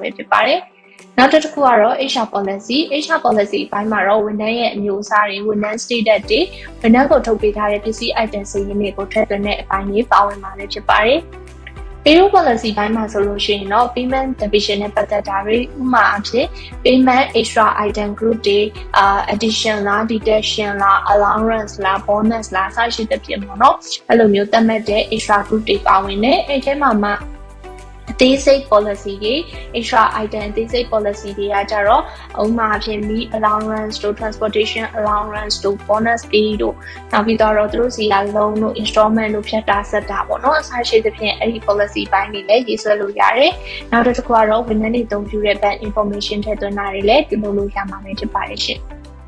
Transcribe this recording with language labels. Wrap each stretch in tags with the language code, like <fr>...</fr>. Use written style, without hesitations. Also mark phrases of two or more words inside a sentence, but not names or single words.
<my>ပဲဖြစ်ပါတယ်။နောက်တစ်ခုကတော့</my> <en>HR policy</en> <my>အပိုင်းမှာတော့ဝန်ထမ်းရဲ့အမျိုးအစားတွေဝန်ထမ်း status တွေဝန်ထမ်းကိုထုတ်ပေးထားတဲ့ပစ္စည်း item စာရင်းတွေကိုထည့်သွင်းတဲ့အပိုင်း လေးပါဝင်မှာလည်းဖြစ်ပါတယ်။</my> <en>payroll policy</en> <my>ဘိုင်းမှာဆိုလို့ရှိရင်တော့</my> <en>payment division</en> <my>နဲ့ပတ်သက်တာတွေဥပမာအဖြစ်</my> <en>payment extra item</en> <my>group တွေ addition လား deduction လား allowance လား bonus လားစရှိသဖြင့်ပေါ့နော်အဲ့လိုမျိုးသတ်မှတ်တဲ့</my> <en>extra group</en> <my>တွေပါဝင်တယ်အဲ့ထဲမှာအသေးစိတ် policy တွေ</my> <en>extra item</en> <my>အသေးစိတ် policy တွေကကြတော့ဥပမာအဖြစ်</my> <en>meal allowance</en> <my>တို့</my> <en>transportation allowance</en> <my>တို့</my> <en>bonus pay</en> <my>တို့နောက်ပြီးတော့သူတို့စီက loan တို့ installment တို့ဖြတ်တာဆက်တာပေါ့နော်အစားရှိသဖြင့်အဲ့ဒီ policy ပိုင်းတွေလည်းရေးဆွဲလို့ရတယ်နောက်တစ်ခုကတော့ဝန်ထမ်းတွေအသုံးပြုတဲ့</my> <en>bank information</en> <my>ထည့်သွင်းတာတွေလည်းပြုလုပ်လို့ရမှာဖြစ်ပါတယ်ရှင်</my>